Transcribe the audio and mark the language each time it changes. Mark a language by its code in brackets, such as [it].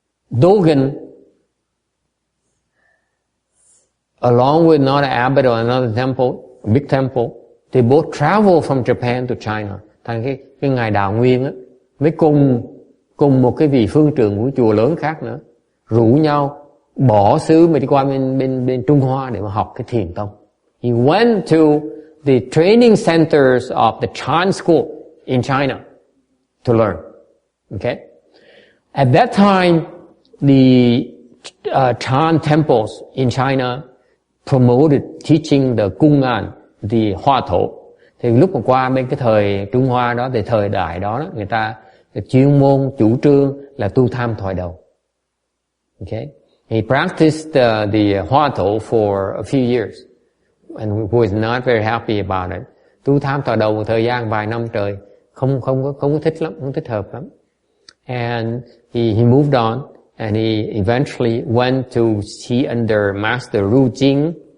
[en] Dogen, along with another abbot or another temple, a big temple, they both travel from Japan to China. [vi] Thành cái ngài Đạo Nguyên á, mới cùng một cái vị phương trưởng của chùa lớn khác nữa, rủ nhau bỏ xứ mà đi qua bên Trung Hoa để mà học cái thiền tông. [en] He went to the training centers of the Chan school in China to learn. Okay? At that time, the Chan temples in China promoted teaching the Kungan, the Hoa Thổ. [vi] Thì lúc mà qua bên cái thời Trung Hoa đó, thì thời đại đó, người ta chuyên môn chủ trương là tu tham thoại đầu. [en] Okay? He practiced the Hoa Thổ for a few years and was not very happy about it. [vi] Tu tham thoại đầu một thời gian vài năm trời, không có thích lắm, không thích hợp lắm. [en] And he moved on and he eventually went to see under Master Ru Jing.